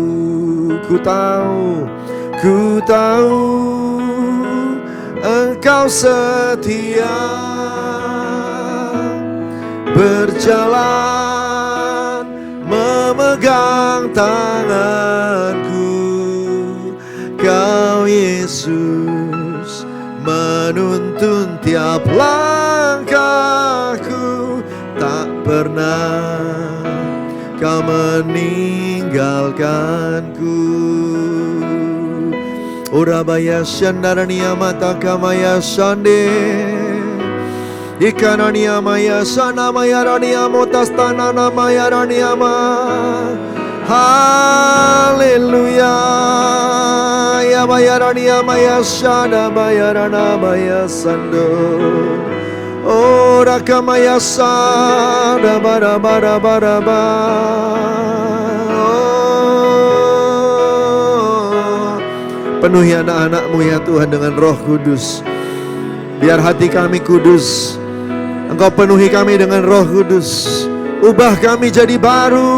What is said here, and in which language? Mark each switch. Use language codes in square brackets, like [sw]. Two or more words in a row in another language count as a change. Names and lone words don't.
[id] Ku tahu Engkau setia, berjalan memegang tanganku. Kau Yesus menuntun tiap langkahku, tak pernah Kau meninggalkanku. Urabaya shandaraniya mata kamaya shande, ikananiya maya shana maya raniya motastana namaya raniyama. Haleluya. Ya maya raniya maya shana maya rana maya sando. Ora kamaya sada bara bara bara ba. Penuhi anak-anak-Mu ya Tuhan dengan Roh Kudus. Biar hati kami kudus. Engkau penuhi kami dengan Roh Kudus. Ubah kami jadi baru.